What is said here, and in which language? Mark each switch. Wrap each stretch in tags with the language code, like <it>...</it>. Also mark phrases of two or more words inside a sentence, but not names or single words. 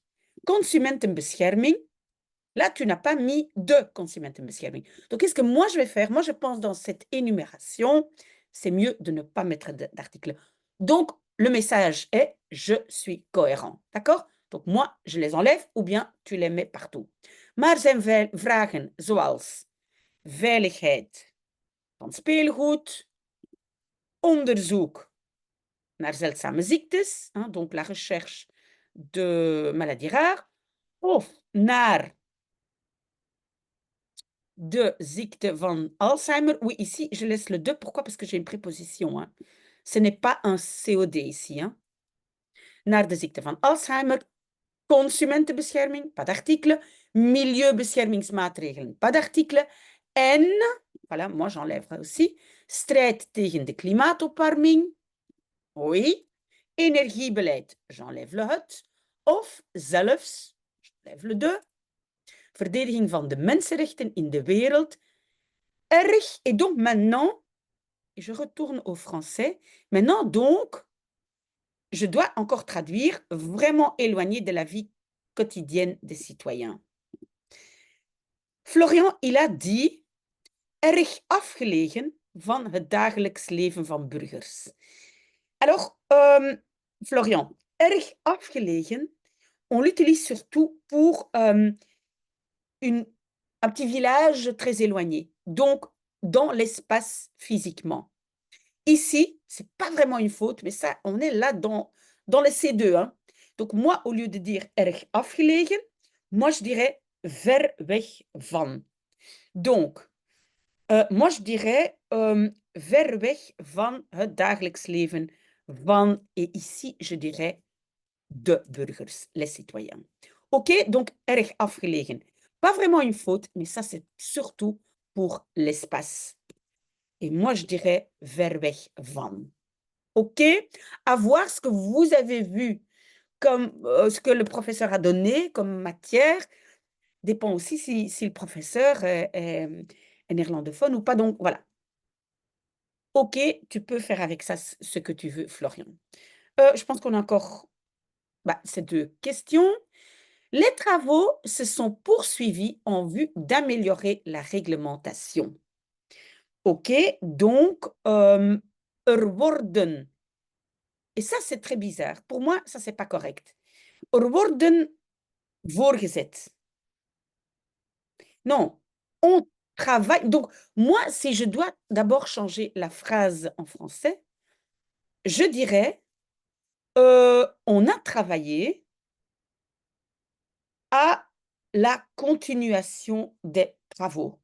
<fr>Consumentenbescherming. Là, tu n'as pas mis de consumentenbescherming. Donc, qu'est-ce que moi, je vais faire? Moi, je pense dans cette énumération, c'est mieux de ne pas mettre d'article. Donc, le message est « je suis cohérent ». D'accord? Donc, moi, je les enlève ou bien tu les mets partout.</fr> <nl>Maar zijn vragen zoals veiligheid van speelgoed, onderzoek naar zeldzame ziektes,</nl> <fr>hein, donc la recherche de maladies rares,</fr> <nl>of naar de ziekte van Alzheimer.</nl> <fr>Oui, ici, je laisse le 2. Pourquoi? Parce que j'ai une préposition. Hein. Ce n'est pas un COD ici. Hein.</fr> <nl>Naar de ziekte van Alzheimer. Consumentenbescherming,</nl> <fr>pas d'article. Milieubeschermingsmaatregelen, pas d'article. En, voilà, moi j'enlèverai aussi.</fr> <nl>Strijd tegen de klimaatopwarming.</nl> <fr>Oui. Energiebeleid, j'enlève le het.</fr> <nl>Of zelfs,</nl> <fr>j'enlève le 2.</fr> <nl>Verdediging van de mensenrechten in de wereld. Erg.</nl> <fr>Et donc maintenant, je retourne au français. Maintenant, donc, je dois encore traduire vraiment éloigné de la vie quotidienne des citoyens. Florian, il a dit</fr> <nl>erg afgelegen van het dagelijks leven van burgers.</nl> <fr>Alors, Florian,</fr> <nl>erg afgelegen,</nl> <fr>on l'utilise surtout pour un petit village très éloigné, donc dans l'espace physiquement. Ici, ce n'est pas vraiment une faute, mais ça, on est là dans le C2. Hein. Donc moi, au lieu de dire</fr> <nl>erg afgelegen,</nl> <fr>moi je dirais</fr> <nl>ver weg van.</nl> <fr>Donc, moi je dirais</fr> <nl>ver weg van het dagelijks leven van,</nl> <fr>et ici je dirais</fr> <nl>de burgers,</nl> <fr>les citoyens. Ok, donc</fr> <nl>erg afgelegen.</nl> <fr>Pas vraiment une faute, mais ça c'est surtout pour l'espace. Et moi je dirais</fr> <nl>ver weg van.</nl> <fr>Ok, à voir ce que vous avez vu comme ce que le professeur a donné comme matière, dépend aussi si le professeur est néerlandophone ou pas. Donc voilà. Ok, tu peux faire avec ça ce que tu veux, Florian. Je pense qu'on a encore ces 2 questions. Les travaux se sont poursuivis en vue d'améliorer la réglementation. Ok, donc worden. Et ça, c'est très bizarre. Pour moi, ça, c'est pas correct.</fr> <nl>Er worden voorgezet.</nl> <fr>Non, on travaille. Donc, moi, si je dois d'abord changer la phrase en français, je dirais, on a travaillé à la continuation des travaux.</fr>